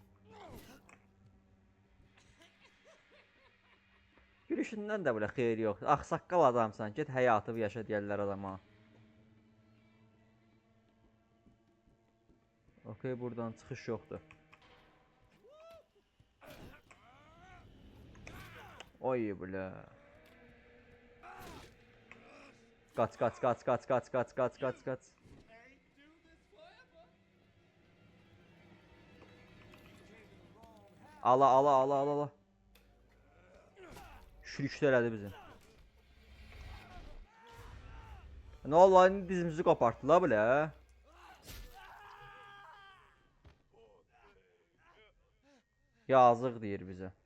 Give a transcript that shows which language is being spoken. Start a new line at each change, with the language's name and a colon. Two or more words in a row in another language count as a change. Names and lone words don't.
Azerbaijani: Yürüyüşündən də belə xeyri yox. Ağsaqqal adamsan, get həyatı yaşa deyərlər adama. Okey, buradan çıxış yoxdur.
Russian: Oy bля.
Azerbaijani: Qaç, qaç, qaç, qaç, qaç, qaç, qaç, qaç, qaç. Ala, ala, ala, ala, ala. Şürükdə elədi bizim. Nə oldu lan, dizimizi qopartdılar bля. Yazıq deyir bizə.